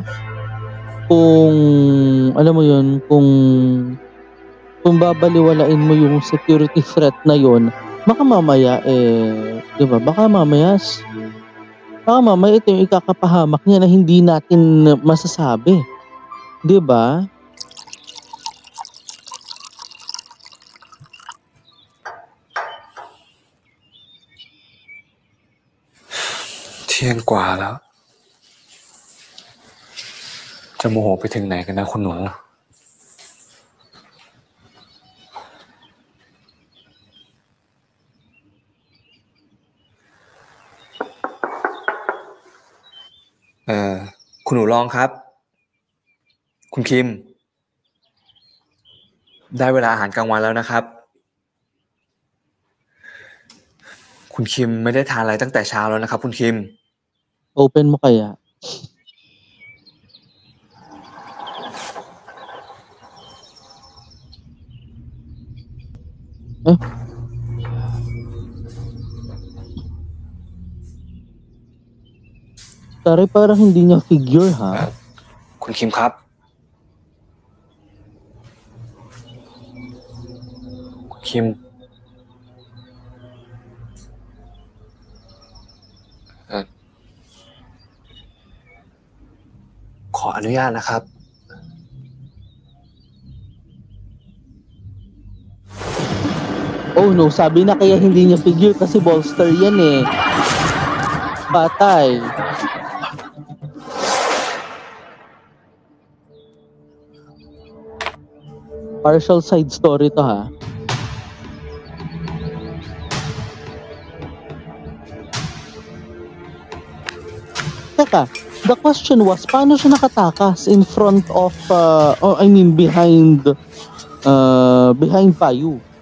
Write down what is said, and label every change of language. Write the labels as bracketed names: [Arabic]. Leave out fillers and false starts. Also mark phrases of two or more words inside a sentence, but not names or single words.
[Filipino] Kung alam mo 'yun, kung babaliwalain mo yung [English] security threat [Filipino] na 'yun, baka mamaya 'di ba? Baka mamaya ito yung ikakapahamak niya na hindi natin masasabi, 'di ba? [Thai] เที่ยงกว่าแล้วจะโมโหไปถึงไหนกันนะคุณหนู คุณหนูรองครับคุณคิมได้เวลาอาหารกลางวันแล้วนะครับคุ คุณคิมไม่ได้ทานอะไรตั้งแต่เช้าแล้วนะครับคุณคิม [Filipino] Open mo kaya? Eh? Taray, parang hindi niya figure, ha? [Thai] คุณคิมครับ คุณคิม ขออนุญาตนะครับ [Filipino] Oh no, sabi na kaya hindi niya figure kasi bolster yan eh. Patay. [English] Partial side story [Filipino] to, ha? [English] Teka, the question was, [Filipino] paano siya nakatakas [English] in front of, behind Payu?